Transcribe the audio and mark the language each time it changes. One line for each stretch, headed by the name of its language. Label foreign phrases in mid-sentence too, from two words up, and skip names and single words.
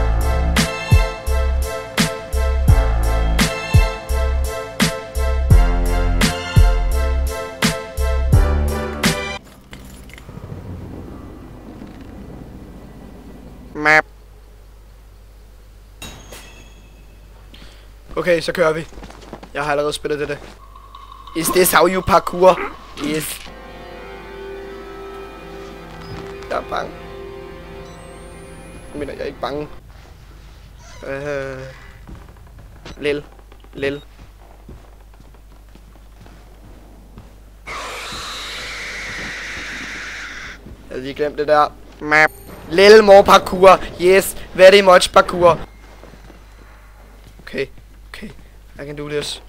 English: Map.
Danish: Okay, så kører vi. Jeg har allerede spillet det.
English: Is this how you parkour? Yes.
Danish: Jeg er bange. Jeg mener, jeg er ikke bange. Lil. Jeg havde lige glemt det der.
English: Map. Little more parkour. Yes, very much parkour. Okay. I can do this.